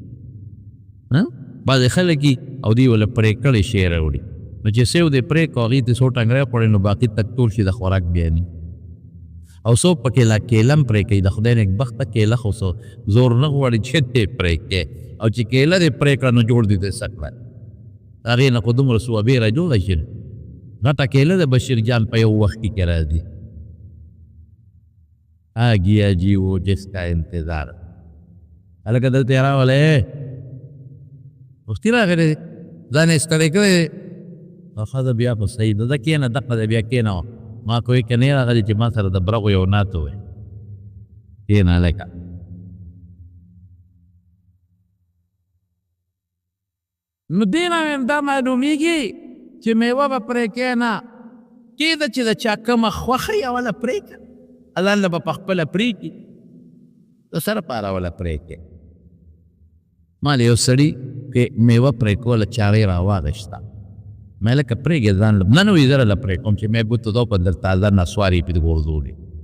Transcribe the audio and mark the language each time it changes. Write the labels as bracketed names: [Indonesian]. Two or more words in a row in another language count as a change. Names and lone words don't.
[Pashto] بعضې خلک یي او دوی ورله پرې کړی شی راوړي، نو چې څه یو دې پرې کړو هغې ته څو ټنګری خوړی نو باقي تک ټول شي د خوراک بیا نه. او څوک پکې لا کیله هم پرې کوي، د خدای نېکبخته کیله خو څه زور نه غواړي چې دې پرې کړې، او چې کیله دې پرې کړه نو جوړ دې دې څه کړه. هغې نه خو دومره سوابېره جوړه شي، غټه کیله د بشیر جان په یو وخت کې راځي. [Urdu] گیا جی وہ جس کا انتظار. [Pashto] هلکه دلته یې راولې وختي راغلی ځان یې ستړی کړی. ښځه بیا خو صحیح ده، ده کښېنه دقه ده بیا کښېنه ما کوئی که نه راغلی چې ما سره د برغو یو نعت ووایي کښېنه هلکه نو دې نه دا معلومیږي چې میوه به پرې کښېنه کېده چې د چا کومه خوښه یې اوله پرېږده الله له به په خپله پرېږدي د څه لپاره اوله پرېږدې ما له یو سړي میوه پرې کوله چاړې راواغېسته ما لکه پرېږدې ځان له نه وي زه له پرې کوم چې مې بوته دو په در تازه نسوارې پې غورځولې